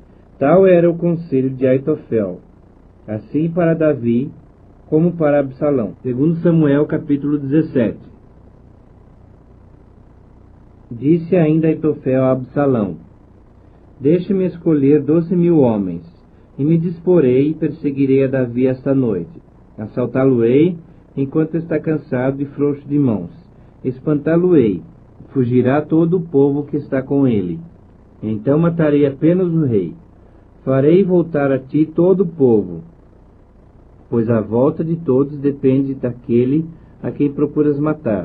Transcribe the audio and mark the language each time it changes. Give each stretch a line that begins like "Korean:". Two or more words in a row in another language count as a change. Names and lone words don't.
Portuguese: Tal era o conselho de Aitofel, assim para Davi como para Absalão. Segundo Samuel, capítulo 17. Disse ainda Aitofel a Absalão: Deixe-me escolher 12.000 homens, e me disporei e perseguirei a Davi esta noite. Assaltá-lo-ei enquanto está cansado e frouxo de mãos. Espantá-lo-ei, fugirá todo o povo que está com ele. Então matarei apenas o rei. Farei voltar a ti todo o povo, pois a volta de todos depende daquele a quem procuras matar.